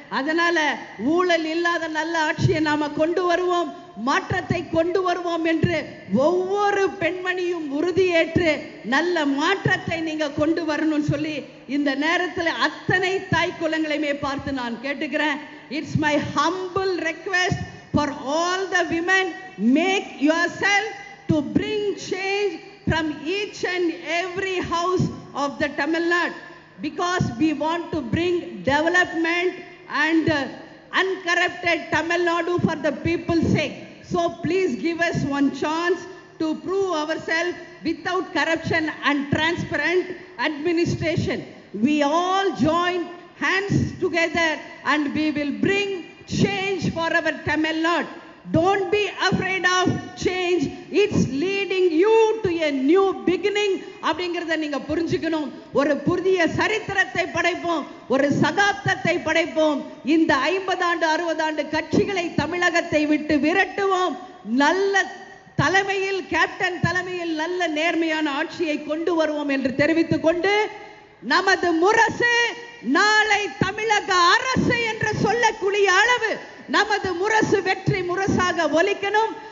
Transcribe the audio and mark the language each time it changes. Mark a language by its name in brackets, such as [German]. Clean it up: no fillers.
[Tamil] அதனால ஊழல் இல்லாத நல்ல ஆட்சியை நாம கொண்டு வருவோம், மாற்றத்தை கொண்டு வருவோம் என்று ஒவ்வொரு பெண்மணியும் உறுதியேற்று நல்ல மாற்றத்தை நீங்க கொண்டு வரணும் சொல்லி இந்த நேரத்தில் அத்தனை தாய் குலங்களையுமே பார்த்து நான் கேட்டுக்கிறேன். [English] It's my humble request for all the women, make yourself to bring change from each and every house of the Tamil Nadu, because we want to bring development and uncorrupted Tamil Nadu for the people's sake. So please give us one chance to prove ourselves without corruption and transparent administration. We all join hands together and we will bring change for our Tamil Nadu. Don't be afraid of change. It's leading you to a new beginning. [Tamil] அப்படிங்கறத நீங்க புரிஞ்சுக்கணும். ஒரு புதிய சரித்திரத்தை படைப்போம், ஒரு சகாப்தத்தை படைப்போம். இந்த 50 ஆண்டு 60 ஆண்டு கட்சிகளை தமிழகத்தை விட்டு விரட்டுவோம். நல்ல தலைமையில், கேப்டன் தலைமையில் நல்ல நேர்மையான ஆட்சியை கொண்டு வருவோம் என்று தெரிவித்துக் கொண்டு, நமது முரசு நாளை தமிழக அரசு என்று சொல்லக்கூடிய அளவு நமது முரசு வெற்றி முரசாக ஒலிக்கணும்.